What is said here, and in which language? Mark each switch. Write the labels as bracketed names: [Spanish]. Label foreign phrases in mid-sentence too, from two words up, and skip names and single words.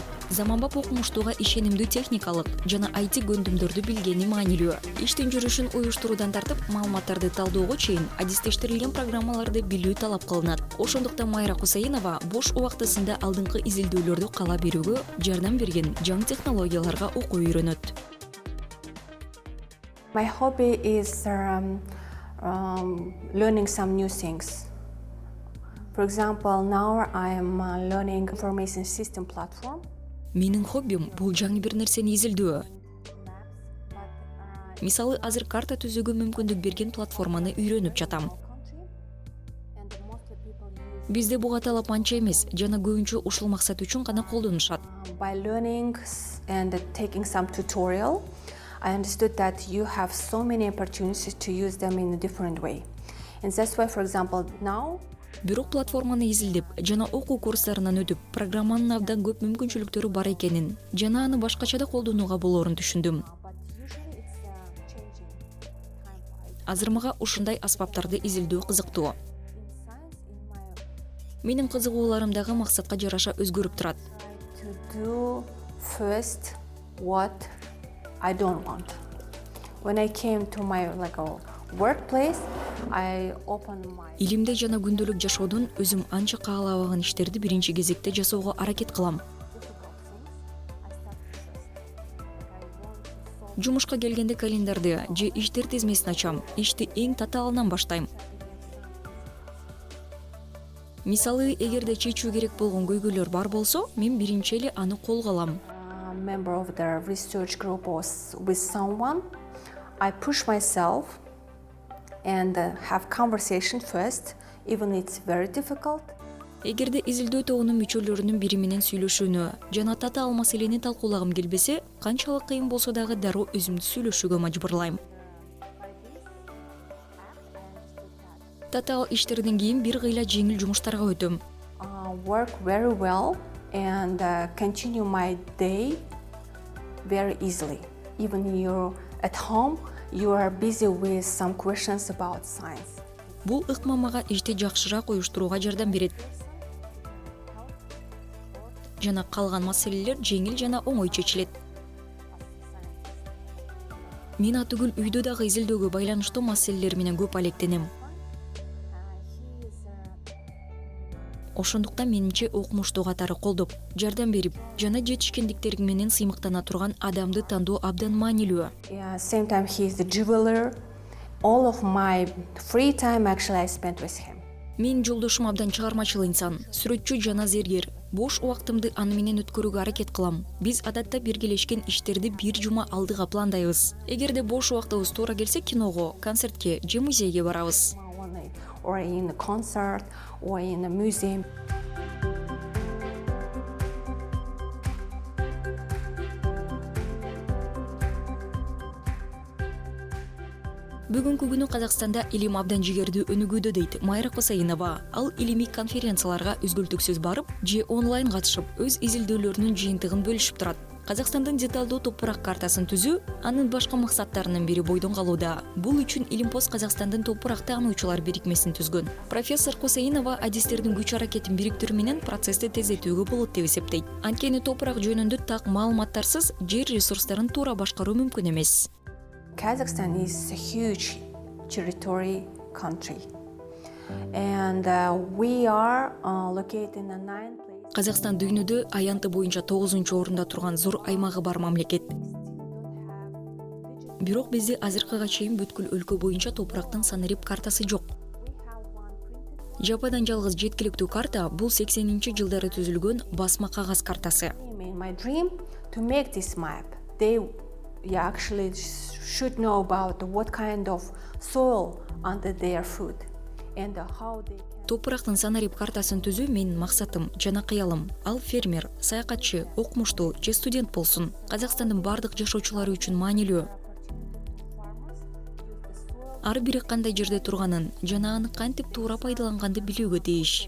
[Kyrgyz] Заманбап окумуштууга ишенимдүү техникалык жана IT көндүмдөрдү билгени маанилүү. Иштин жүрүшүн уюштуруудан тартып, маалыматтарды талдоого чейин адистештирилген программаларды билүү талап кылынат. Ошондуктан Майра Кусаинова бош убактысында алдыңкы изилдөөлөрдү кала берүүгө жардам берген жаңы технологияларга окуу үйрөнөт. [English] My hobby is learning some new things. For example, now I am learning information system platform. [Kyrgyz] Менин хоббим бул жаңы бир нерсени изилдөө. Мисалы, азыр карта түзүүгө мүмкүндүк берген платформаны үйрөнүп жатам. Бизде буга талап анча эмес, жана көбүнчө ушул максат үчүн гана колдонушат. [English] By learning and taking some tutorial, I understood that you have so many opportunities to use them in a different way. And that's why, for example, now [Kyrgyz] Бирок платформаны изилдеп жана окуу курстарынан өтүп, программанын абдан көп мүмкүнчүлүктөрү бар экенин жана аны башкача да колдонууга болоорун түшүндүм. [English] but usually it's changing time-wise. [Kyrgyz] Азыр мага ушундай аспаптарды изилдөө кызыктуу. [English] In science, in my [Kyrgyz] Менин кызыгууларым дагы максатка жараша өзгөрүп турат. [English] to do first what I don't want. When I came to my workplace, I open my [Kyrgyz] Илимде жана күндөлүк жашоодон өзүм анча каалабаган иштерди биринчи кезекте жасоого аракет кылам. Жумушка келгенде календарды же иштер тизмесин ачам, ишти эң татаалынан баштайм. Мисалы, эгерде чечүү керек болгон көйгөйлөр бар болсо, мен биринчи эле аны колго алам. [English] member of the research group or with someone, I push myself and have conversation first, even it's very difficult. [Kyrgyz] Эгерде изилдөө тобунун мүчөлөрүнүн бири менен сүйлөшүүнү жана татаал маселени талкуулагым келбесе, канчалык кыйын болсо дагы дароо өзүмдү сүйлөшүүгө мажбурлайм. Татаал иштерден кийин бир кыйла жеңил жумуштарга өтөм. [English] Work very well and continue my day very easily. Even you're at home, you are busy with some questions about science. [Kyrgyz] Бул ыкмамага ишти жакшыраак уюштурууга жардам берет. Жана калган маселелер жеңил жана оңой чечилет. Мен атүгүл үйдө дагы изилдөөгө байланыштуу маселелер менен көп алектенем. Ошондуктан менимче окумуштуу катары колдоп, жардам берип, жана жетишкендиктериң менен сыймыктана турган адамды тандоо абдан маанилүү. [English] Same time he is the jeweler. All of my free time actually I spent with him. [Kyrgyz] Мен жолдошум абдан чыгармачыл инсан, сүрөтчү жана зергер. Бош убактымды аны менен өткөрүүгө аракет кылам. Биз адатта биргелешкен иштерди бир жума алдыга пландайбыз. Эгерде бош убактыбыз туура келсе, киного, концертке же музейге барабыз. [English] Or in a concert or in a museum. [Kyrgyz] Бүгүнкү күнү Казакстанда илим абдан жигердүү өнүгүүдө дейт Майра Косаинова. Ал илимий конференцияларга үзгүлтүксүз барып, же онлайн катышып, өз изилдөөлөрүнүн жыйынтыгын бөлүшүп турат. Казакстандын деталдуу топурак картасын түзүү анын башка максаттарынын бири бойдон калууда. Бул үчүн Илимпоз Казакстандын топурак таануучулар бирикмесин түзгөн. Профессор Косаинова адистердин күч аракетин бириктирүү менен процессти тездетүүгө болот деп эсептейт. Анткени топурак жөнүндө так маалыматтарсыз жер ресурстарын туура башкаруу мүмкүн эмес. [English] Kazakhstan is a huge territory country, and we are located in a 9 place. [Kyrgyz] Казакстан дүйнөдө аянты боюнча 9-орунда турган зор аймагы бар мамлекет. Бирок бизде азыркыга чейин бүткүл өлкө боюнча топурактын санарип картасы жок. Жападан жалгыз жеткиликтүү карта бул 80-жылдары түзүлгөн басма кагаз картасы. [English] My dream to make this map. They actually should know about what kind of soil under their foot and how they can. [Kyrgyz] Топурактын санарип картасын түзүү менин максатым жана кыялым. Ал фермер, саякатчы, окумуштуу же студент болсун. Казакстандын бардык жашоочулары үчүн маанилүү. Ар бири кандай жерде турганын жана аны кантип туура пайдаланганды билүүгө тийиш.